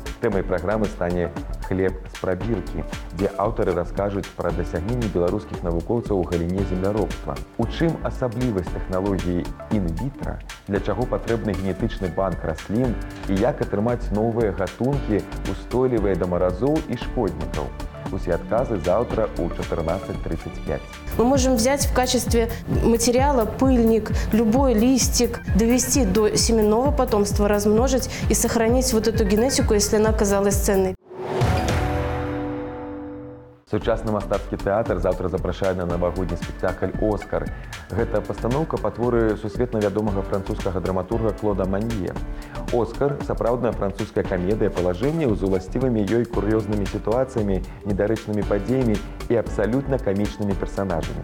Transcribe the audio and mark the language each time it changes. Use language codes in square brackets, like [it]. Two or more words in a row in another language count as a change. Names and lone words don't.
[be] Тэмай праграмы стане «Хлеб з прабіркі», дзе аўтары раскажуць пра дасягненні беларускіх навукоўцаў у галіне земляробства. У чым асаблівасць тэхналогіі ін-вітра, для чаго патрэбны генетычны банк раслін і як атрымаць новыя гатункі, устойлівыя да маразоў і шкоднікаў. Усе адказы завтра у 14:35. [ru] Мы можем взять в качестве материала пыльник, любой листик, довести до семенного потомства, размножить и сохранить вот эту генетику, если она оказалась ценной. [be] Сучасны мастацкі тэатр заўтра запрашае на навагодні спектакль «Оскар». Гэта пастаноўка па творы сусветна вядомага французскага драматурга Клода Манье. «Оскар» – сапраўдная французская камедыя палажэнняў з уласцівымі ёй кур'ёзнымі сітуацыямі, недарэчнымі падзеямі і абсалютна камічнымі персанажамі.